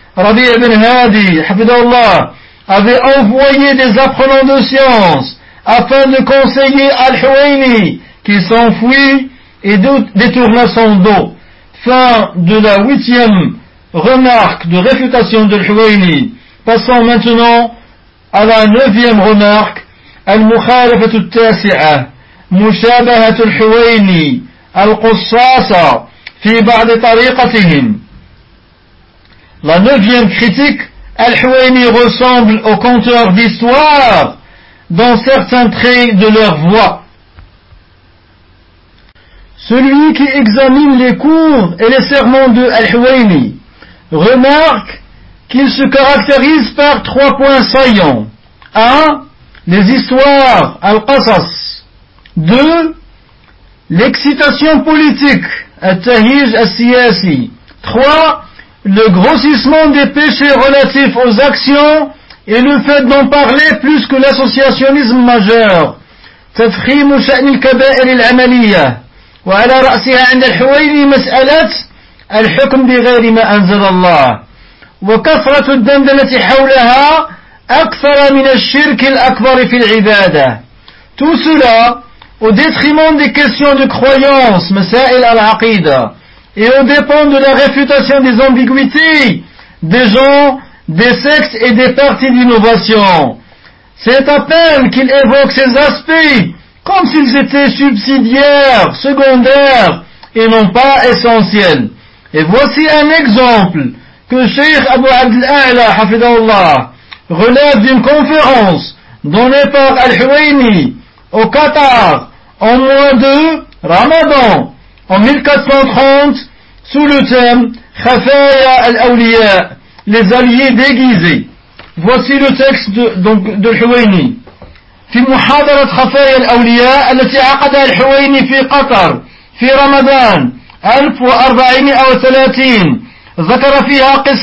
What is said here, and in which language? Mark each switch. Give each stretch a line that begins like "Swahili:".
French: Rabbi Ibn Hadi, Hafidallah, avait envoyé des apprenants de science afin de conseiller Al-Huwayni, qui s'enfuit et détourna son dos. Fin de la 8e remarque de réfutation de Al-Huwayni. Passons maintenant à la 9e remarque.
Arabic: المخالفه التاسعه مشابهه الحويني القصاص في بعض طريقتهم.
French: La neuvième critique, الحويني ressemble au conteur d'histoire dans certains traits de leur voix. Celui qui examine les cours et les sermons de الحويني remarque qu'il se caractérise par trois points saillants. 1. Les histoires, al-qasas. 2. L'excitation politique, al-tahij al-siyasi. 3. Le grossissement des péchés relatifs aux actions et le fait d'en parler plus que l'associationnisme majeur.
Arabic: تفخيم شأن الكبائر العملية وعلى رأسها عند الحويني مسألة الحكم بغير ما أنزل الله وكثرة الدندنة حولها أكثر من الشرك الأكبر في العبادة.
French: Tout cela au détriment des questions de croyance,
Arabic: مسائل العقيدة,
French: et au dépend de la réfutation des ambiguïtés des gens, des sectes et des partis d'innovation. C'est à peine qu'il évoque ces aspects comme s'ils étaient subsidiaires, secondaires et non pas essentiels. Et voici un exemple que Cheikh Abu Abdel A'la Hafidallah relève d'une conférence donnée par Al-Huwayni au Qatar en mois de Ramadan en 1430 sous le thème Khafaya al-Awliya, les alliés déguisés. Voici le texte de Al-Huwayni.
Arabic: في محاضرة خفايا الأولياء التي عقدها الحويني في قطر في رمضان 1430 ذكر فيها